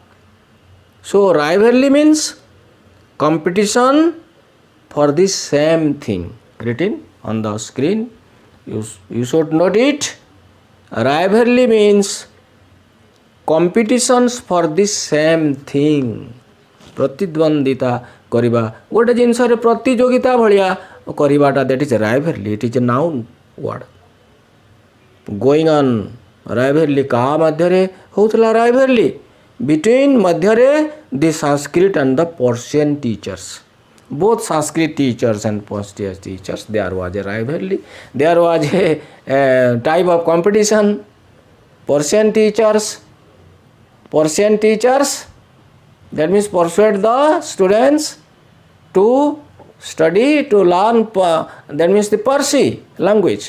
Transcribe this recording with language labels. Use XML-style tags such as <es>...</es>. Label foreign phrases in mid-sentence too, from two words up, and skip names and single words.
<en>So rivalry means competition for the same thing. Written on the screen, you should note it. Rivalry means competitions for the same thing.</en> <or>ପ୍ରତିଦ୍ୱନ୍ଦିତା କରିବା ଗୋଟେ ଜିନିଷରେ ପ୍ରତିଯୋଗିତା ଭଳିଆ କରିବାଟା,</or> <en>that is rivalry. It is a noun word. Going on, rivalry</en> <or>କାହା ମଧ୍ୟରେ ହେଉଥିଲା?</or> <en>rivalry between ମଧ୍ୟରେ the Sanskrit and the Persian teachers. Both Sanskrit teachers and Persian teachers, there was a rivalry. There was a type of competition. Persian teachers, that means persuade the students to study, to learn, that means the Parsi language.</en>